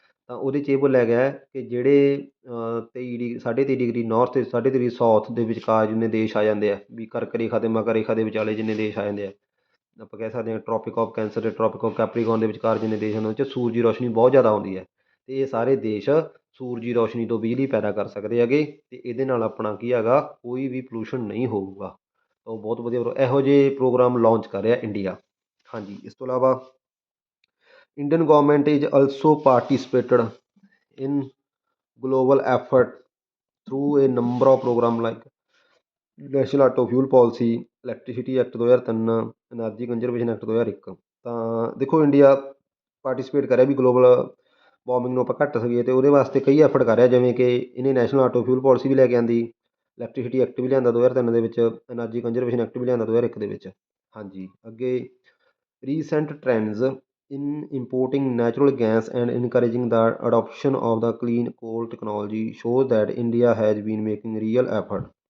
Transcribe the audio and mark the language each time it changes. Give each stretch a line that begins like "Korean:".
Punjabi: ਤਾਂ ਉਹਦੇ 'ਚ ਇਹ ਬੋਲਿਆ ਗਿਆ ਹੈ ਕਿ ਜਿਹੜੇ 23.5 ਡਿਗਰੀ ਨੌਰਥ ਅਤੇ 3.5 ਸਾਊਥ ਦੇ ਵਿਚਕਾਰ ਜਿੰਨੇ ਦੇਸ਼ ਆ ਜਾਂਦੇ ਆ, ਵੀ ਕਰਕ ਰੇਖਾ ਅਤੇ ਮਕਰ ਰੇਖਾ ਦੇ ਵਿਚਾਲੇ ਜਿੰਨੇ ਦੇਸ਼ ਆ ਜਾਂਦੇ ਆ, ਆਪਾਂ ਕਹਿ ਸਕਦੇ ਹਾਂ ਟਰੋਪਿਕ ਆਫ ਕੈਂਸਰ ਅਤੇ ਟਰੋਪਿਕ ਆਫ ਕੈਪਰੀਕੋਨ ਦੇ ਵਿਚਕਾਰ ਜਿੰਨੇ ਦੇਸ਼ ਹਨ, ਉਹ 'ਚ ਸੂਰਜੀ ਰੌਸ਼ਨੀ ਬਹੁਤ ਜ਼ਿਆਦਾ ਆਉਂਦੀ ਹੈ, ਅਤੇ ਇਹ ਸਾਰੇ ਦੇਸ਼ ਸੂਰਜੀ ਰੌਸ਼ਨੀ ਤੋਂ ਬਿਜਲੀ ਪੈਦਾ ਕਰ ਸਕਦੇ ਹੈਗੇ, ਅਤੇ ਇਹਦੇ ਨਾਲ ਆਪਣਾ ਕੀ ਹੈਗਾ, ਕੋਈ ਵੀ ਪੋਲੂਸ਼ਨ ਨਹੀਂ ਹੋਊਗਾ। ਉਹ ਬਹੁਤ ਵਧੀਆ ਇਹੋ ਜਿਹੇ ਪ੍ਰੋਗਰਾਮ ਲਾਂਚ ਕਰ ਰਿਹਾ ਇੰਡੀਆ। ਹਾਂਜੀ, ਇਸ ਤੋਂ ਇਲਾਵਾ
English: Indian government is also participated in global effort through a number of programs like national auto fuel policy, electricity act 2003, energy conservation act 2001।
Punjabi: ਤਾਂ ਦੇਖੋ ਇੰਡੀਆ ਪਾਰਟੀਸਪੇਟ ਕਰ ਰਿਹਾ ਵੀ ਗਲੋਬਲ ਵਾਰਮਿੰਗ ਨੂੰ ਆਪਾਂ ਘੱਟ ਸਕੀਏ, ਅਤੇ ਉਹਦੇ ਵਾਸਤੇ ਕਈ ਐਫਰਟ ਕਰ ਰਿਹਾ, ਜਿਵੇਂ ਕਿ ਇਹਨੇ ਨੈਸ਼ਨਲ ਆਟੋ ਫਿਊਲ ਪਾਲਿਸੀ ਵੀ ਲੈ ਕੇ ਆਂਦੀ, ਇਲੈਕਟ੍ਰੀਸਿਟੀ ਐਕਟ ਵੀ ਲਿਆਂਦਾ 2003 ਦੇ ਵਿੱਚ, ਐਨਰਜੀ ਕੰਜ਼ਰਵੇਸ਼ਨ ਐਕਟ ਵੀ ਲਿਆਂਦਾ 2001 ਦੇ ਵਿੱਚ। ਹਾਂਜੀ, ਅੱਗੇ
English: Recent trends in importing natural gas and encouraging the adoption of the clean coal technology shows that India has been making real effort.